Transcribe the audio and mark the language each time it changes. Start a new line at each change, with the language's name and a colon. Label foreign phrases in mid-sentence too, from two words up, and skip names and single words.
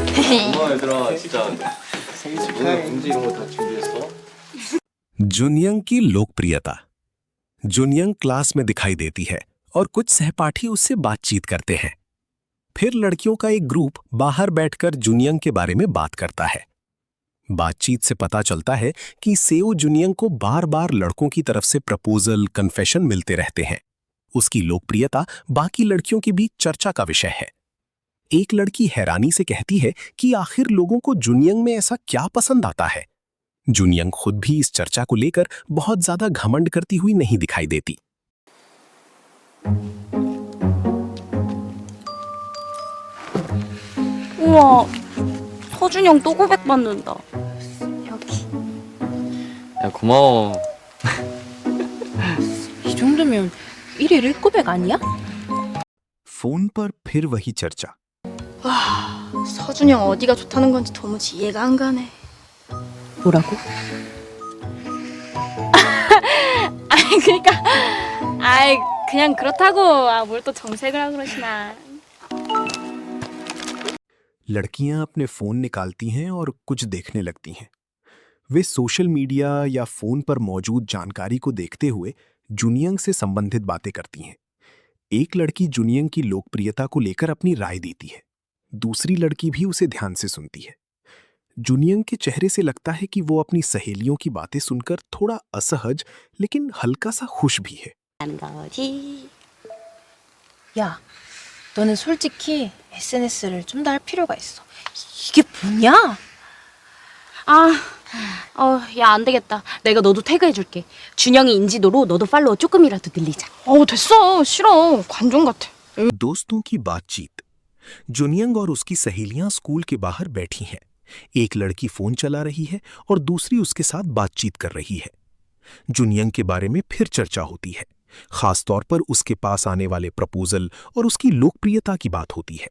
Korean: 고마워 얘들아 진짜. 오늘 공지 이런 거 다 준비했어?
Hindi: जुनियंग की लोकप्रियता। जुनियंग क्लास में दिखाई देती है और कुछ सहपाठी उससे बातचीत करते हैं। फिर लड़कियों का एक ग्रुप बाहर बैठकर जुनियंग के बारे में बात करता है। बातचीत से पता चलता है कि सेओ जुनियंग को बार बार लड़कों की तरफ से प्रपोजल, कन्फेशन मिलते रहते हैं। उसकी लोकप्रियता बाकी लड़कियों के बीच चर्चा का विषय है। एक लड़की हैरानी से कहती है कि आखिर लोगों को जुनियंग में ऐसा क्या पसंद आता है। जुनियंग खुद भी इस चर्चा को लेकर बहुत ज्यादा घमंड करती हुई नहीं दिखाई देती।
Korean: 우와, 서준이 형 또 고백받는다. 여기. 야 고마워. 이 정도면 1일 1고백 아니야?
Hindi: फोन पर फिर वही चर्चा।
Korean: 와, 서준이 형 어디가 좋다는 건지 도무지 이해가 안 가네. 뭐라고? 아니 그러니까 아이 그냥 그렇다고 뭘 또 정색을 하고 그러시나.
Hindi: लड़कियां अपने फोन निकालती हैं और कुछ देखने लगती हैं। वे सोशल मीडिया या फोन पर मौजूद जानकारी को देखते हुए जुनियंग से संबंधित बातें करती हैं। एक लड़की जुनियंग की लोकप्रियता को लेकर अपनी राय देती है। दूसरी लड़की भी उसे ध्यान से सुनती है। जुनियंग के चेहरे से लगता है कि वो अपनी सहेलियों की बातें सुनकर थोड़ा असहज लेकिन हल्का सा खुश भी है।
Korean: 야, 너는 솔직히 SNS를 좀 더 할 필요가 있어. 이게 뭐냐? 야 안 되겠다. 내가 너도 태그해줄게. 준영이 인지도로 너도 팔로워 조금이라도 늘리자. 됐어. 싫어. 관종 같아.
Hindi: दोस्तों की बातचीत। जुनियंग और उसकी सहेलियां स्कूल के बाहर बैठी हैं। एक लड़की फोन चला रही है और दूसरी उसके साथ बातचीत कर रही है। जुनियंग के बारे में फिर चर्चा होती है, खासतौर पर उसके पास आने वाले प्रपोजल और उसकी लोकप्रियता की बात होती है।